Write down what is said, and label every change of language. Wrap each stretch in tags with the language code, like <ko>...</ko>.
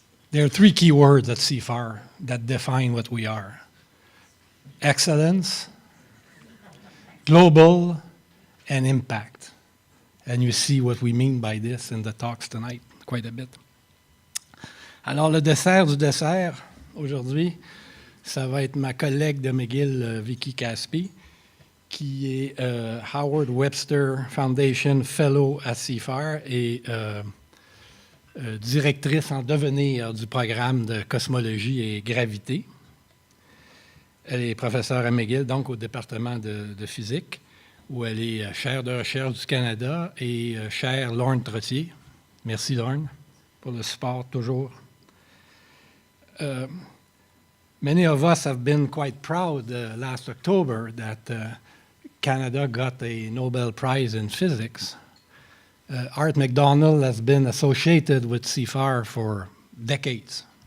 <en>There are 3 key words at CIFAR that define what we are: excellence, global, and impact. And you see what we mean by this in the talks tonight, quite a bit.</en> <fr>Alors, le dessert du dessert, aujourd'hui, ça va être ma collègue de McGill, Victoria Kaspi, qui est Howard Webster Foundation Fellow à CIFAR et directrice en devenir du programme de cosmologie et gravité. Elle est professeure à McGill, donc au département de physique, où elle est chaire de recherche du Canada et chaire Lorne Trottier. Merci Lorne pour le support toujours.</fr> <en>Many of us have been quite proud last October that Canada got a Nobel Prize in Physics. Art McDonald has been associated with CIFAR for decades.</en>